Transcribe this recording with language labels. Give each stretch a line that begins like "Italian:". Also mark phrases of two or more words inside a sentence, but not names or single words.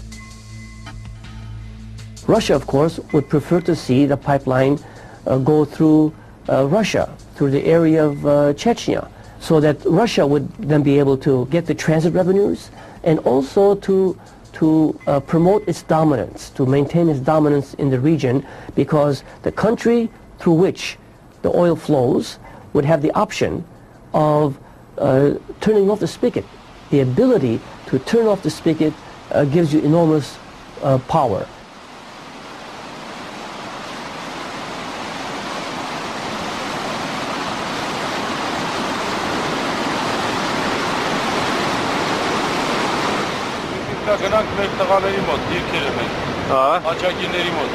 English: Russia, of course, would prefer to see the pipeline go through Russia, through the area of Chechnya, so that Russia would then be able to get the transit revenues and also to promote its dominance, to maintain its dominance in the region, because the country through which the oil flows would have the option of turning off the spigot. The ability to turn off the spigot gives you enormous power.
Armenian: Գնանք մեր տղաների մոտ, դիրքերը մեր, աչակիների մոտ։